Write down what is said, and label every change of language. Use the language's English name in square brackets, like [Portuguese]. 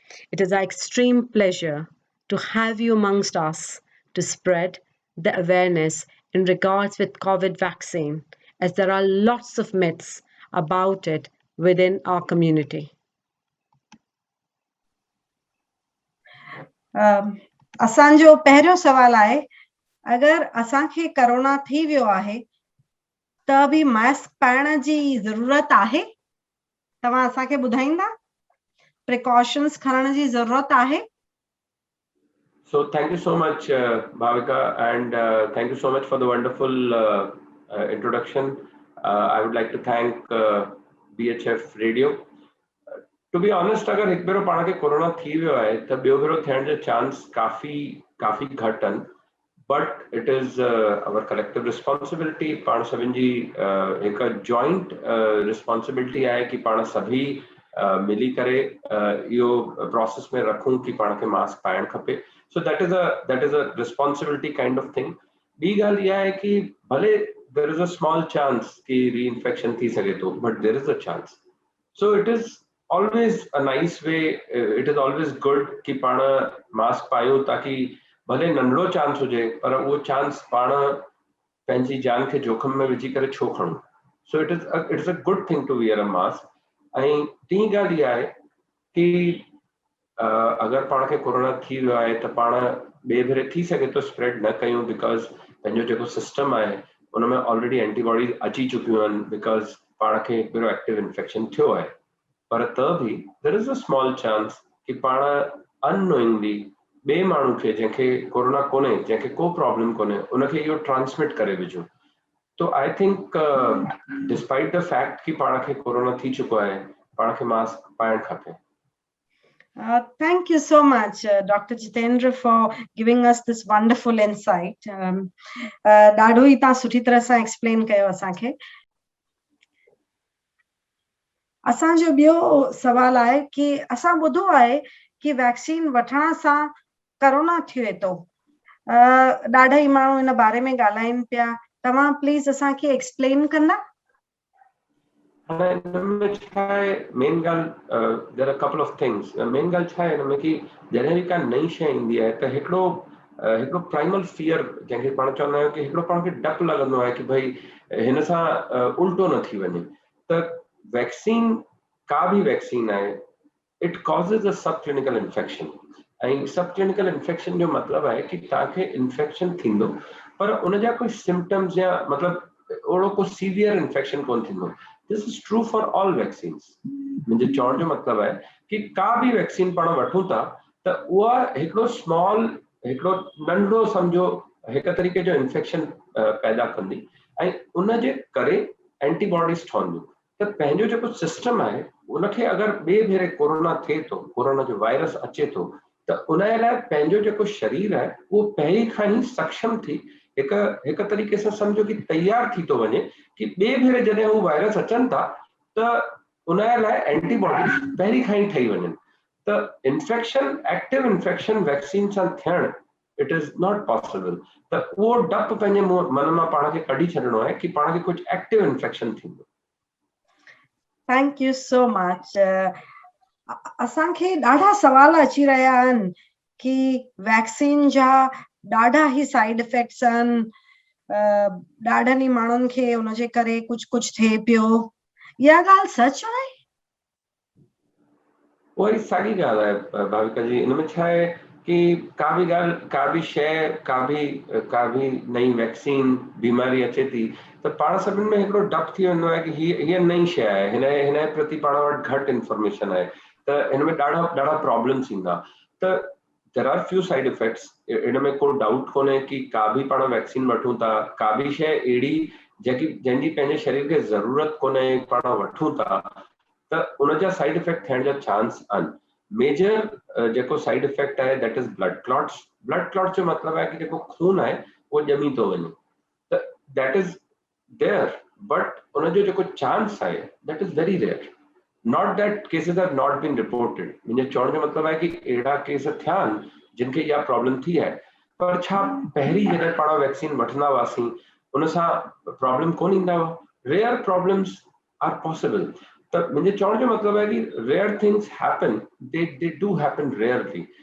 [English] It is our extreme pleasure to have you amongst us to spread the awareness in regards with COVID vaccine, as there are lots of myths about it within our community. [Sindhi] असांजो पहिरियों सवाल आहे, अगर असांखे corona थी वियो आहे त बि मास्क पाइण जी ज़रूरत आहे? तव्हां असांखे ॿुधाईंदा? प्रिकॉशंस खणण जी ज़रूरत आहे? [English] So thank you so much, Bhavika, and thank you so much for the wonderful introduction. I would like to thank BHF Radio. To be honest, [Sindhi] अगर हिकु भेरो पाण खे कोरोना थी वियो आहे त ॿियो भेरो थियण जो चांस काफ़ी घटि आहिनि, [English] but it is our collective responsibility. [Sindhi] पाण सभिनि जी हिकु [English] joint responsibility [Sindhi] आहे कि पाण सभी मिली करे इहो प्रोसेस में रखूं कि पाण खे मास्क पाइण खपे. [English] So that is a responsibility kind of thing. [Sindhi] ॿी ॻाल्हि इहा आहे कि भले [English] there is a small chance कि reinfection [Sindhi] थी सघे थो, [English] but there is a chance. So it is always a nice way, it is always good [Sindhi] कि पाण मास्क पायूं ताकि भले नंढड़ो चांस हुजे पर उहो चांस पाण पंहिंजी जान खे जोखिम में विझी करे छो खणूं. [English] So it is a good thing to wear a mask. [Sindhi] ऐं टी ॻाल्हि इहा आहे कि अगर पाण खे कोरोना थी वियो आहे त पाण ॿिए भेरे थी सघे थो स्प्रेड न कयूं, बिकॉज़ पंहिंजो जेको सिस्टम आहे उन में ऑलरेडी एंटीबॉडीज अची चुकियूं आहिनि, बिकॉज़ पाण खे हिकिड़ो एक्टिव इन्फेक्शन थियो आहे, पर त बि [English] there is a small chance [Sindhi] कि पाण अननोइंगली ॿिए माण्हू खे जंहिंखे कोरोना कोन्हे, जंहिंखे को प्रॉब्लम कोन्हे, उनखे इहो ट्रांसमिट करे विझो। [English] तो I think despite the fact [Sindhi] कि पाण खे कोरोना थी चुको आहे, पाण खे मास्क पाइण खपे। [English] Thank you so much, Dr. Jitendra, for giving us this wonderful insight. [Sindhi] ॾाढो ई तव्हां सुठी तरह सां एक्सप्लेन कयो असांखे। असांजो ॿियो सवाल आहे कि असां ॿुधो आहे कि वैक्सीन वठण सां कोरोना थिए थो। ॾाढा ई माण्हू हिन बारे में ॻाल्हाइनि पिया। तव्हां प्लीज़ असांखे एक्सप्लेन कंदा? मेन ॻाल्हि [English] There are couple of things. [Sindhi] Main ॻाल्हि छा आहे हिन में कि जॾहिं बि का नई शइ ईंदी आहे त हिकिड़ो प्राइमल फियर, जंहिंखे पाण चवंदा आहियूं कि हिकिड़ो पाण खे डपु लॻंदो आहे कि भई हिन सां उल्टो न थी वञे। त वैक्सीन, का बि वैक्सीन आहे, [English] It causes a sub clinical infection. [Sindhi] ऐं सब क्लिनिकल इन्फेक्शन जो मतिलबु आहे कि तव्हांखे इन्फेक्शन थींदो, पर उन जा कोई सिम्टम्स या मतिलबु ओड़ो को सीवियर इन्फेक्शन कोन थींदो। [English] This is true for all vaccines. [Sindhi] मुंहिंजे चवण जो मतिलबु आहे कि का बि वैक्सीन पाण वठूं था त उहा हिकिड़ो नंढो सम्झो हिकु तरीक़े जो इन्फेक्शन पैदा कंदी ऐं उनजे करे एंटीबॉडीज़ ठहंदियूं। त पंहिंजो जेको सिस्टम आहे उनखे अगरि ॿिए भेरे कोरोना थिए थो, कोरोना जो वायरस अचे थो, त उन लाइ पंहिंजो जेको शरीर आहे उहो पहिरीं खां ई सक्षम थी हिकु तरीक़े सां सम्झो कि तयार थी थो वञे कि ॿिए भेरे जॾहिं हू वायरस अचनि था त उन लाइ एंटीबॉडीज़ पहिरीं खां ई ठही वञनि। त इन्फेक्शन, एक्टिव इन्फेक्शन वैक्सीन सां थियणु [English] It is not possible. [Sindhi] त उहो डपु पंहिंजे मन मां पाण खे कढी छॾिणो आहे कि पाण खे कुझु एक्टिव इन्फेक्शन थींदो। Thank you so much. असांखे ॾाढा सवाल अची रहिया आहिनि कि वैक्सीन जा ॾाढा ई साइड इफेक्ट्स आहिनि, ॾाढनि ई माण्हुनि खे उनजे करे कुझु थिए पियो। इहा ॻाल्हि सच आहे? उहा साॻी ॻाल्हि आहे भाविका जी। हिन में छा आहे कि का बि ॻाल्हि, का बि शइ, का बि नई वैक्सीन बीमारी अचे थी त पाण सभिनि में हिकिड़ो डपु थी वेंदो आहे कि हीअ नई शइ आहे, हिन जे प्रति पाण वटि घटि इंफॉर्मेशन आहे, त हिन में ॾाढा प्रॉब्लम्स ईंदा। त [English] there are few side effects, [Sindhi] इन में को डाउट कोन्हे कि का बि पाण वैक्सीन वठूं था, का बि शइ अहिड़ी जंहिंजी पंहिंजे शरीर खे ज़रूरत कोन्हे पाण वठूं था त उन जा साइड इफेक्ट थियण जा चांस आहिनि। मेजर जेको साइड इफेक्ट आहे [English] That is blood clots. [Sindhi] Blood clots जो मतिलबु आहे कि जेको खून आहे उहो ॼमी थो वञे, त [English] that is there, but [Sindhi] उनजो जेको चांस आहे [English] That is very rare. Not that cases have not been reported. [Sindhi] मुंहिंजे चवण जो मतिलबु आहे कि अहिड़ा केस थिया आहिनि जिन खे इहा प्रॉब्लम थी आहे, पर छा पहिरीं जॾहिं पाण वैक्सीन वठंदा हुआसीं उन सां प्रॉब्लम कोन ईंदा हुआ? [English] Rare problems are possible. [Sindhi] त मुंहिंजे चवण जो मतिलबु आहे कि [English] Rare things happen, they do happen rarely.